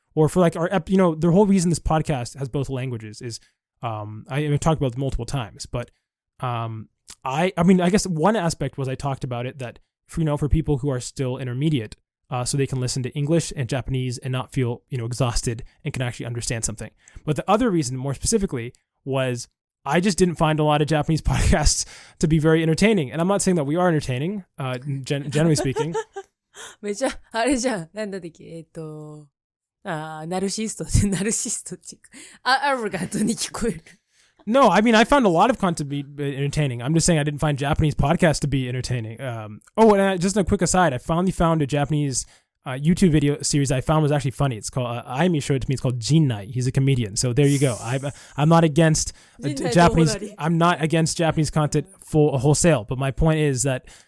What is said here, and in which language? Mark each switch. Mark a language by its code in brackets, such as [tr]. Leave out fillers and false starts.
[en] Or for our, the whole reason this podcast has both languages is, I've talked about it multiple times, but I guess one aspect was I talked about it that, for people who are still intermediate, so they can listen to English and Japanese and not feel, exhausted and can actually understand something. But the other reason, more specifically, was I just didn't find a lot of Japanese podcasts to be very entertaining. And I'm not saying that we are entertaining, generally speaking. [ja] めっちゃ、あれじゃん。なんだっけ、ナルシストっていうか、アロガントに聞こえる。 [en] No, I found a lot of content to be entertaining. I'm just saying I didn't find Japanese podcasts to be entertaining. And just a quick aside, I finally found a Japanese YouTube video series I found was actually funny. It's called, Aimi showed it to me, it's called Jinnai. He's a comedian. So there you go. I'm not against Japanese, I'm not against Japanese content wholesale. But my point is that